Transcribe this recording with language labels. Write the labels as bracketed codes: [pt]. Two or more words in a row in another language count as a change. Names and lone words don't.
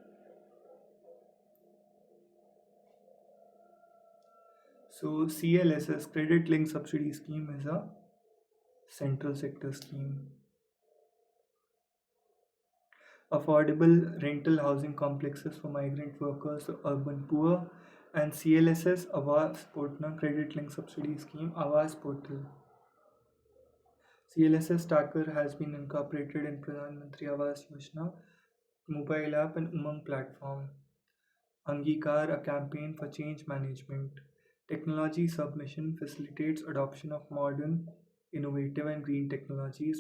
[en] So CLSS, credit linked subsidy scheme, is a central sector scheme. Affordable rental housing complexes for migrant workers or urban poor, and CLSS Awas Portna credit linked subsidy scheme, Awas Portal. CLSS Tracker has been incorporated in Pradhan Mantri Awas Yojana mobile app and Umang platform. Angikar, a campaign for change management. Technology submission facilitates adoption of modern, innovative, and green technologies.